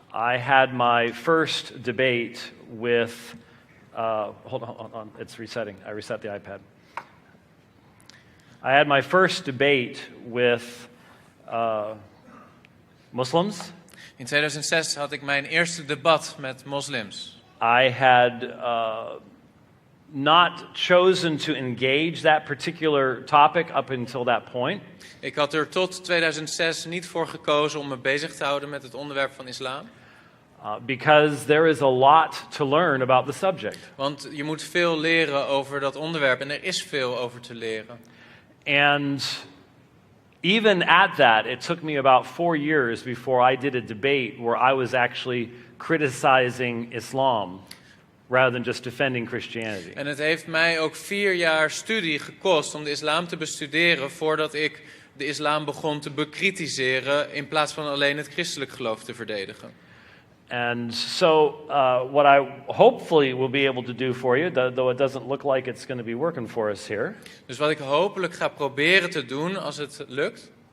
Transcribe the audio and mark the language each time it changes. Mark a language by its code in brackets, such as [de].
[en] I had my first debate with. Hold on, it's resetting. I reset the iPad. I had my first debate with Muslims. [nl] In 2006 had ik mijn eerste debat met moslims. [en] I had not chosen to engage that particular topic up until that point. [nl] Ik had er tot 2006 niet voor gekozen om me bezig te houden met het onderwerp van islam. [en] Because there is a lot to learn about the subject. [nl] Want je moet veel leren over dat onderwerp en er is veel over te leren. [en] And even at that, it took me about 4 years before I did a debate where I was actually criticizing Islam rather than just defending Christianity. [nl] En het heeft mij ook 4 jaar studie gekost om de islam te bestuderen voordat ik de islam begon te bekritiseren in plaats van alleen het christelijk geloof te verdedigen. [en] And so what I hopefully will be able to do for you, though it doesn't look like it's going to be working for us here. [nl] Dus wat ik hopelijk ga proberen te doen als het lukt,